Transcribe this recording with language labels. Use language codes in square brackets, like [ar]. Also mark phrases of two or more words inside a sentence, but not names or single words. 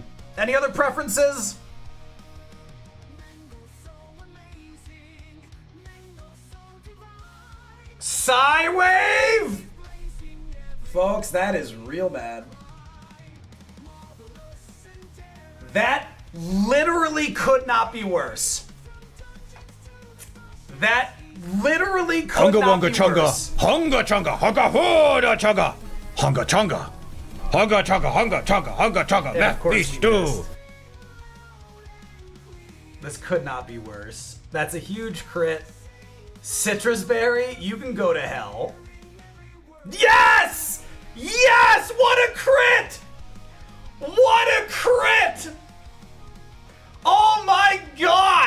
[en] Any other preferences? Psywave! Folks, that is real bad. That literally could not be worse. That literally could not be worse. Hunga chunga, hunga hoda chunga, hunga chunga, hunga chunga, hunga chunga, hunga chunga. Yeah, of course Beast you stew. missed. This could not be worse. That's a huge crit. Citrus Berry, you can go to hell. Yes! Yes! What a crit! What a crit! Oh my god!